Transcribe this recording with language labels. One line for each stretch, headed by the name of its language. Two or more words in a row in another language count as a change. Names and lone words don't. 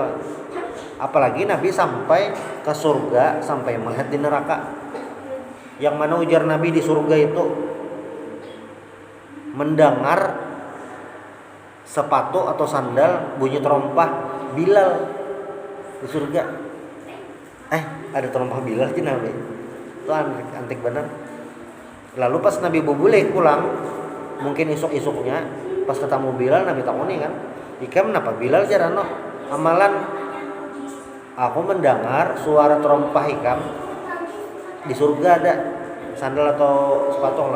Indonesian: Apalagi Nabi sampai ke surga, sampai melihat di neraka. Yang mana ujar Nabi di surga itu mendengar sepatu atau sandal bunyi terompah Bilal di surga. Ada terompah Bilal di Nabi. Itu antik benar.
Banjar: Lalu pas Nabi bubulek pulang, mungkin isuk-isuknya pas ketemu Bilal Nabi takoni kan, "Ikam kenapa Bilal jarano amalan aku mendengar suara terompah ikam di surga ada sandal atau sepatu lah."